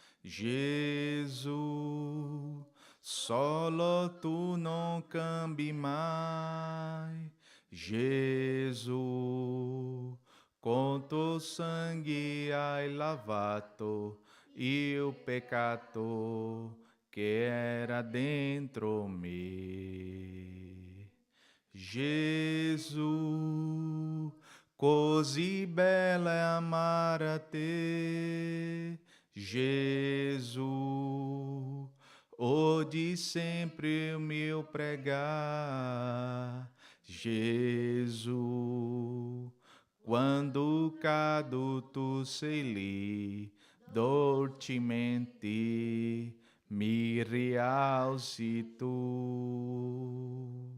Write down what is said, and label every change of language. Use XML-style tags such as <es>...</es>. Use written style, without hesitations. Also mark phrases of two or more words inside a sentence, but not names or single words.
<it>Jesus, solo tu não cambi mais.</it> <pt>Jesus, com teu sangue</pt> <it>hai lavato</it> <pt>e o pecado que era dentro me.</pt> <it>Gesù, così bella è amare a te, Gesù, oggi sempre o mio pregar, Gesù, quando cado tu sei lì, dolcemente mi rialzi tu.</it>